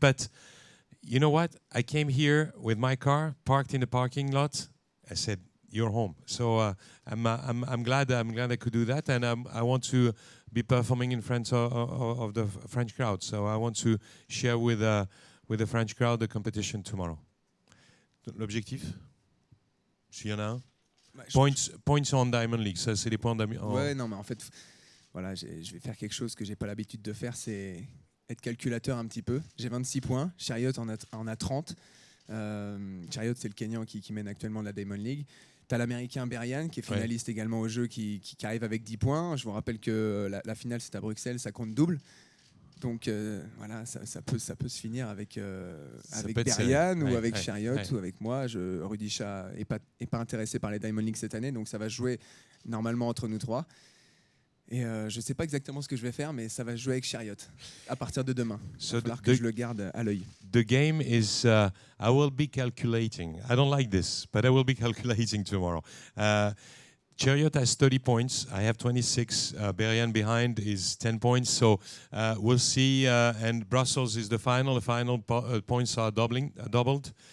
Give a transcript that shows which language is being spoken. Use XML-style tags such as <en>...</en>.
<en>But you know what? I came here with my car, parked in the parking lot. I said, "You're home." So I'm glad I could do that, and I want to be performing in front of the French crowd. So I want to share with the French crowd the competition tomorrow.</en> <fr>L'objectif, s'il y en a un,</fr> <en>points on Diamond League.</en> <fr>Ça, c'est les points Ouais, non, mais en fait, voilà, je vais faire quelque chose que j'ai pas l'habitude de faire, c'est être calculateur un petit peu. J'ai 26 points, Chariot en a 30. Chariot, c'est le Kenyan qui mène actuellement la Diamond League. as l'Américain Berian qui est finaliste également au jeu qui arrive avec 10 points. Je vous rappelle que la finale c'est à Bruxelles, ça compte double. Donc voilà, ça peut se finir avec Berian ou avec Chariot ou avec moi. Rudisha n'est pas intéressé par les Diamond League cette année, donc ça va se jouer normalement entre nous trois. Et je ne sais pas exactement ce que je vais faire, mais ça va se jouer avec Chariot à partir de demain. Il va falloir que je le garde à l'œil.</fr> <en>The game is, I will be calculating. I don't like this, but I will be calculating tomorrow. Chariot has 30 points. I have 26. Berian behind is 10 points. So we'll see. And Brussels is the final. The final points are doubled.</en>